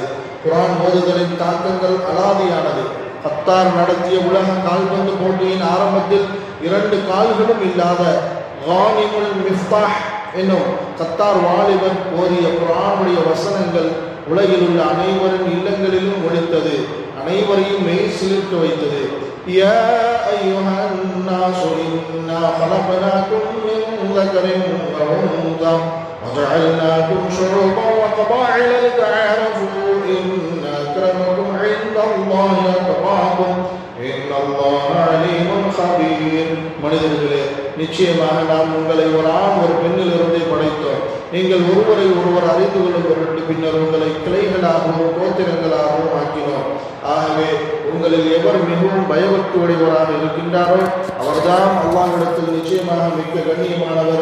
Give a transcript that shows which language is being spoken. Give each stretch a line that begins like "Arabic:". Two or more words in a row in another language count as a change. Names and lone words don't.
Tamil: குர்ஆன் ஓதுதலின் தாக்கங்கள் அலாதியானது. கத்தார் நடத்திய உலக கால்பந்து போட்டியின் ஆரம்பத்தில் 2 கால்களும் இல்லாத கானிமுல் மிஃப்தாஹ் என்னும் கத்தார் வாலிபன் ஓதிய குர்ஆனுடைய வசனங்கள் உலகில் உள்ள அனைவரின் இல்லங்களிலும் ஒலித்தது. அனைவரையும் மெய் சிலிர்க்க வைத்தது.
Arabic: يا أيها الناس إنا خلقناكم من ذكر وأنثى وجعلناكم شعوبا وقبائل لتعارفوا إن أكرمكم عند الله أتقاكم إن الله عليم خبير.
Tamil: மனிதர்களே, நிச்சயமாக நாம் உங்களை ஒரு ஆண் ஒரு பெண்ணிலிருந்தே படைத்தோம். நீங்கள் ஒருவரை ஒருவர் அறிந்து கொள்ளும் பொருட்டு பின்னர் உங்களை கிளைகளாகவும் கோத்திரங்களாகவும் ஆக்கினோம். ஆகவே உங்களில் எவர் மிகவும் பயபக்தி உடையவராக இருக்கின்றாரோ அவர்தான் அல்லாஹ்விடத்தில் நிச்சயமாக மிக்க கண்ணியமானவர்.